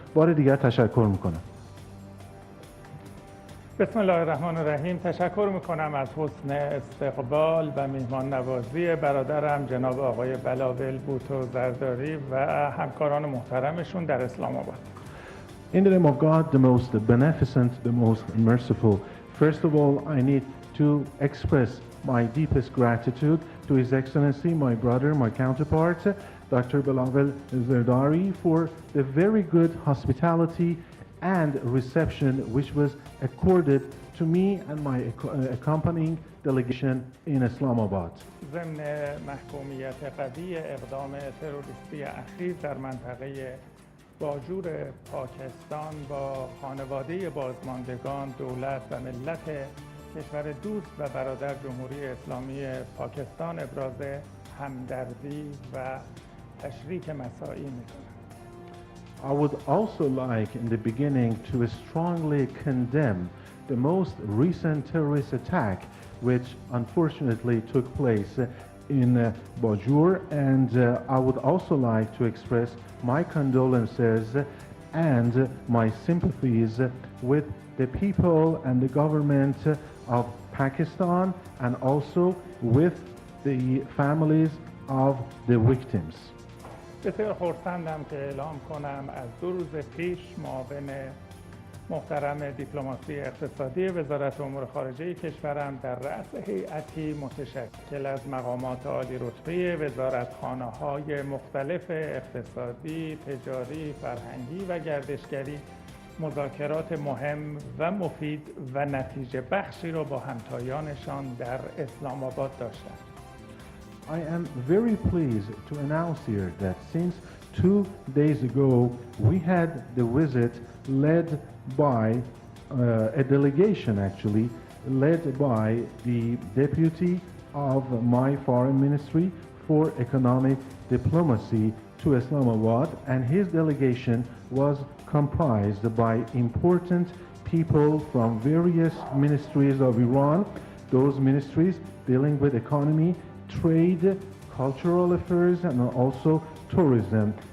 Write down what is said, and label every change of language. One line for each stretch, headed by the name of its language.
Persian: بار دیگر تشکر میکنم. بسم الله الرحمن الرحیم. تشکر میکنم از حسن استقبال و میهمان نوازی برادرم جناب آقای بلاول بوتو زرداری و همکاران محترمشون در اسلام آباد.
English: In the name of God, the most beneficent, the most merciful, first of all, I need to express my deepest gratitude to His Excellency, my brother, my counterpart, Dr. Bilawal Zardari, for the very good hospitality and reception which was accorded to me and my accompanying delegation in Islamabad.
Persian: ضمن محکومیت قوی اقدام تروریستی اخیر در منطقه باجور پاکستان با خانواده بازماندگان، دولت و ملت کشور دوست و برادر جمهوری اسلامی پاکستان ابراز همدردی و تشریک مساعی می‌کنم.
English: I would also like in the beginning to strongly condemn the most recent terrorist attack which unfortunately took place in Bajur, and I would also like to express my condolences and my sympathies with the people and the government of Pakistan and also with the families of the victims.
Persian: بسیار خرسندم که اعلام کنم از 2 روز پیش معاون محترم دیپلماسی اقتصادی وزارت امور خارجه کشورم در رأس هیئتی متشکل از مقامات عالی رتبه وزارتخانه‌های مختلف اقتصادی، تجاری، فرهنگی و گردشگری مذاکرات مهم و مفید و نتیجه بخشی را با همتایانشان در اسلام آباد داشتند.
English: I am very pleased to announce here that since 2 days ago we had the visit led by a delegation actually led by the deputy of my foreign ministry for economic diplomacy to Islamabad, and his delegation was comprised by important people from various ministries of Iran, those ministries dealing with economy, trade, cultural affairs, and also tourism.